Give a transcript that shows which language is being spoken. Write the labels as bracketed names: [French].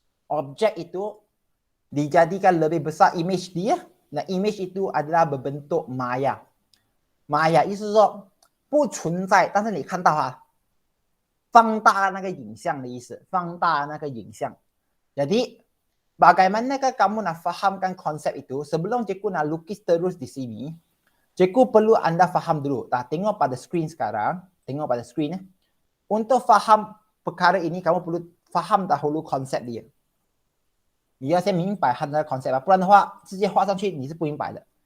[Malay] Objek itu dijadikan lebih besar image dia, dan image itu adalah berbentuk maya. [Chinese] Maya 意思是说不存在，但是你看到放大那个影像的意思，放大那个影像。 [Malay] Jadi bagaimanakah kamu nak fahamkan konsep itu? Sebelum cikgu nak lukis terus di sini, cikgu perlu anda faham dulu. Tengok pada skrin sekarang, tengok pada skrin. Untuk faham perkara ini, kamu perlu faham dahulu konsep dia. [Chinese] 你要先明白它的 konsep， 不然的话直接画上去你是不明白的。